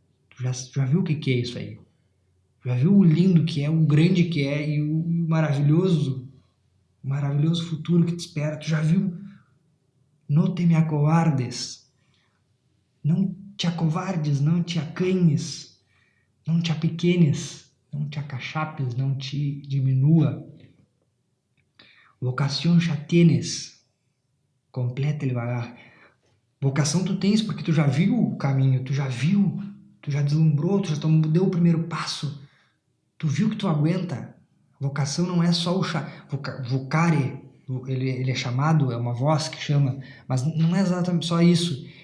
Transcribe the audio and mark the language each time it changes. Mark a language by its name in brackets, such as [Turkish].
[Portuguese] Tu já viu o que é isso aí? Já viu o lindo que é, o grande que é e o maravilhoso futuro que te espera? Tu já viu? [Spanish] No te me acovardes. [Portuguese] Não te acovardes, não te acanhes, não te apequenes, não te acachapes, não te diminua. [Spanish] Vocación já tienes, completa el bagaje. [Portuguese] Vocação tu tens porque tu já viu o caminho, tu já deslumbrou, tu já deu o primeiro passo, tu viu que tu aguenta. Vocação não é só vocare, ele é chamado, é uma voz que chama, mas não é exatamente só isso.